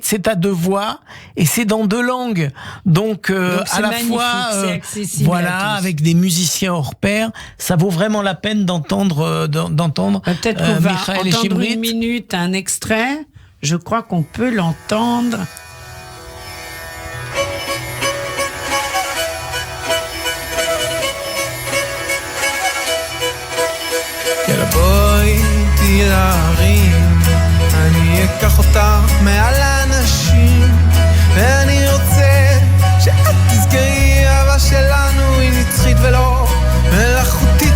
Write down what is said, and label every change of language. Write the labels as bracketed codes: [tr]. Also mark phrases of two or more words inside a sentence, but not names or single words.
[fr] C'est à 2 voix et c'est dans 2 langues. Donc à la fois, voilà, avec des musiciens hors pair, ça vaut vraiment la peine d'entendre peut-être qu'on va Michael et entendre Shimrit. une minute, un extrait. Je crois qu'on peut l'entendre. [he] להרים, אני אקח אותך מעל האנשים, ואני רוצה שאת תזכרי, אהבה שלנו היא נצחית ולא מלאכותית.